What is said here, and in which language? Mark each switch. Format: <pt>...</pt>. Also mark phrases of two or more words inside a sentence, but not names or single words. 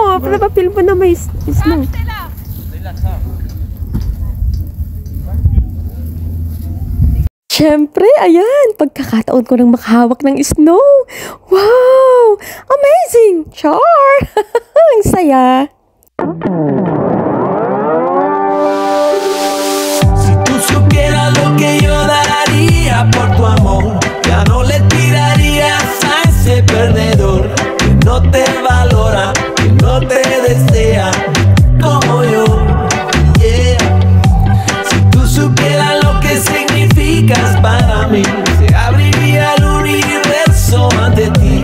<tl>Para pa-film mo na may snow. Siyempre, ayan, pagkakataon ko nang makahawak ng snow.</tl> <en>Wow! Amazing! Char!</en> <tl>Ang saya!</tl> <es>Si tú supieras lo que yo daría por tu amor, ya no le tirarías a ese perdedor que no te valora, que no te desea como yo. Yeah. Si tú supieras lo que significas para mí, se abriría el universo ante ti.</es>